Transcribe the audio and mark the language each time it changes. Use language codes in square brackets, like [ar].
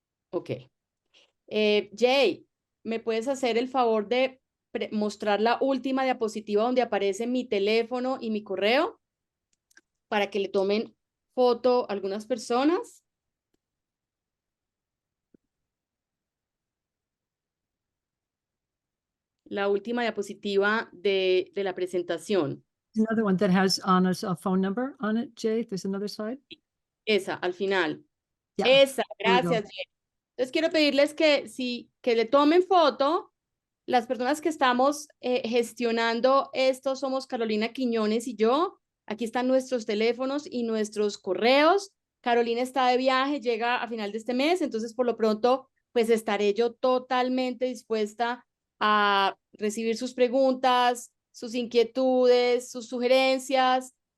[es] Ok. Jay, ¿me puedes hacer el favor de mostrar la última diapositiva donde aparece mi teléfono y mi correo para que le tomen foto a algunas personas? La última diapositiva de la presentación. [en] Another one that has Anna's phone number on it, Jay. There's another slide. [es] Esa, al final. [en] Yeah. [es] Esa, [en] There we go. [es] gracias. Jen. Entonces quiero pedirles que le tomen foto. Las personas que estamos gestionando esto somos Carolina Quiñones y yo. Aquí están nuestros teléfonos y nuestros correos. Carolina está de viaje, llega a final de este mes, entonces por lo pronto pues estaré yo totalmente dispuesta a recibir sus preguntas, sus inquietudes, sus sugerencias.